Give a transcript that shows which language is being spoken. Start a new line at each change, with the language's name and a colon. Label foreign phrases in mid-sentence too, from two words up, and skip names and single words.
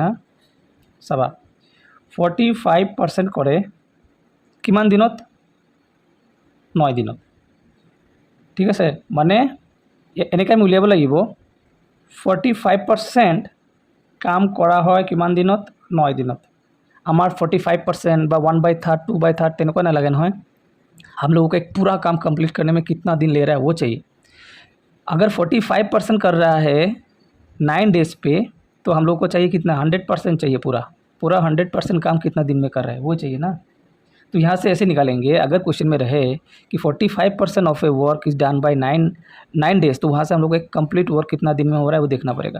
Assamese: হা চাবা 45% কৰে কিমান দিনত, 9 দিনত। ঠিক আছে, মানে এনেকৈ আমি উলিয়াব লাগিব 45% কাম কৰা হয় কিমান দিনত, 9 দিনত।
Hindi: हमार 45% বা 1/3 2/3 तेनको ना लगे है, हम लोगों को एक पूरा काम कंप्लीट करने में कितना दिन ले रहा है वो चाहिए। अगर 45% कर रहा है 9 डेज़ पे तो हम लोग को चाहिए कितना, 100% चाहिए। पूरा 100% काम कितना दिन में कर रहा है वो चाहिए ना। तो यहाँ से ऐसे निकालेंगे, अगर क्वेश्चन में रहे कि
English: 45% of a work is done by 9 days,
Hindi: तो वहाँ से हम लोग को एक
English: complete work
Hindi: कितना दिन में हो रहा है वो देखना पड़ेगा।